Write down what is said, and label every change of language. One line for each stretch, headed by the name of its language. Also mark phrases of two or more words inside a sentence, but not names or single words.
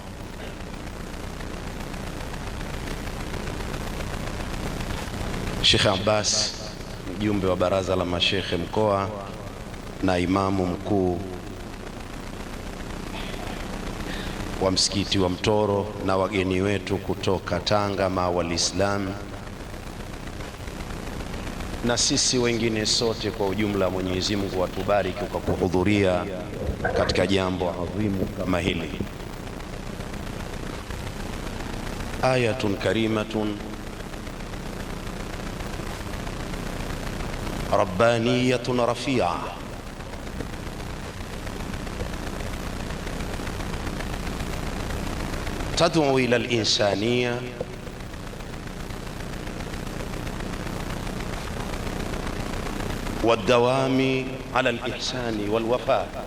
Swahili: Sheikh Abbas, mjumbe wa baraza la mashekhe mkoa na imamu mkuu wa msikiti wa Mtoro, na wageni wetu kutoka Tanga Mawal Islam, na sisi wengine sote kwa ujumla. Mwenyezi Mungu atubariki kwa kuhudhuria katika jambo adhimu kama hili.
Arabic: آية كريمة ربانية رافعة تدعو إلى الإنسانية والدوام على الإحسان والوفاء.